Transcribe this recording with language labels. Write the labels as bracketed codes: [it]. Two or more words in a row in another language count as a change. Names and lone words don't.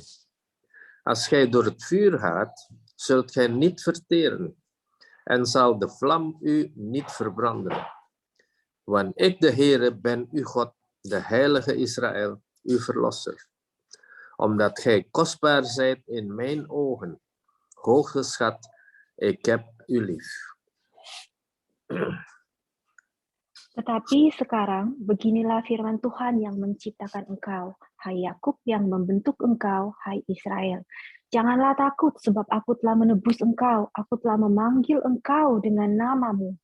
[nl] Als gij door het vuur gaat, zult gij niet verteren, en zal de vlam u niet verbranden. Want ik, de Heere, ben uw God, de Heilige Israël, uw Verlosser. Omdat gij kostbaar zijt in mijn ogen, hooggeschat, ik heb u lief. [id] Tetapi sekarang, beginilah firman Tuhan yang menciptakan engkau, hai Yakub, yang membentuk engkau, hai Israel. Janganlah takut, sebab aku telah menebus engkau, aku telah memanggil engkau dengan namamu.